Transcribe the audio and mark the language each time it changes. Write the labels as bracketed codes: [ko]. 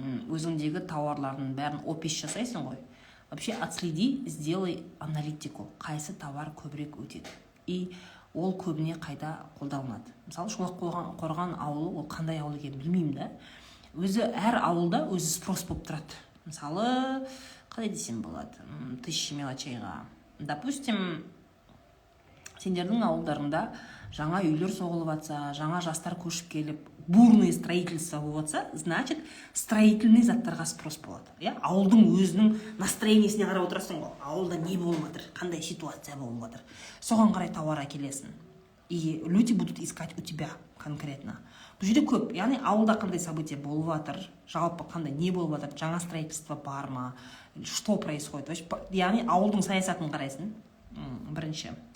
[kk] Өзіңдегі тауарлардың бәрін опис жасайсың ғой. [ru] Вообще отследи, сделай аналитику. [kk] Қайсы товар көбірек өтеді. И ол көбіне қайда қолданылады. Мысалы, Шолақ қорған ауылы, ол қандай ауыл екенін білмеймін да. Өзі әр ауылда өзі спрос болып тұрады. Мысалы, қалай десем болады? 1000 мелочейға. Допустим, сендердің ауылдарында жаңа үйлер соғылып атса, жаңа жастар көшіп келіп, бурное строительство болса, значит, строительный заттарға спрос болады. Ауылдың өзінің настроениесіне қарап отырасың ғой. Ауылда не болып жатыр, қандай ситуация болып жатыр. Соған қарай тауар әкелесің. [ru] И люди будут искать у тебя конкретно. [kk] Бұл жерде көп, яғни ауылда қандай события болып жатыр, жалпы қандай не болып жатыр, жаңа строительство бар ма, [ru] что происходит. [kk] Яғни ауылдың саясатын қарайсың. Бірінші.